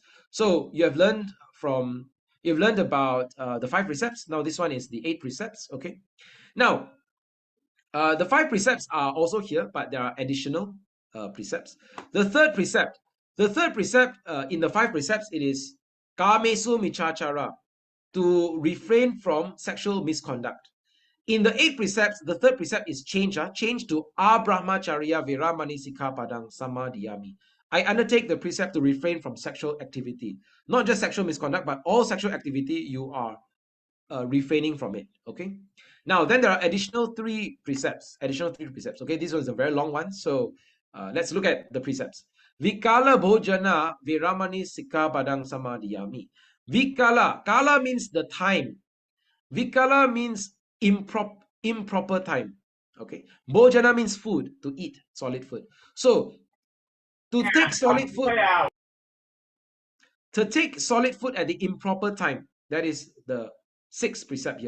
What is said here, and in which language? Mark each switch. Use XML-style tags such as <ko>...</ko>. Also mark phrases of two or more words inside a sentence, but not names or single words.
<en>So you've learned about the 5 precepts. Now this one is the 8 precepts. Okay. Now, the 5 precepts are also here, but there are additional precepts. The third precept in the 5 precepts, it is</en> <pi>kamesu michachara,</pi> <en>to refrain from sexual misconduct. in the 8 precepts, the third precept is change. Change to</en> <pi>abrahmacharya viramani sikkhapadang samadhiyami.</pi> <en>I undertake the precept to refrain from sexual activity. Not just sexual misconduct, but all sexual activity you are refraining from it. Okay. Now, then there are additional 3 precepts. Okay, this was a very long one. So let's look at the precepts.</en> <pi>Vikala bhojana viramani sikkhapadang samadhiyami.</pi> <en>Vikala. Kala means the time. Vikala means improper time. Okay. Bhojana means food, to eat, solid food. So to take solid food, at the improper time, that is the 6th precept here.</en>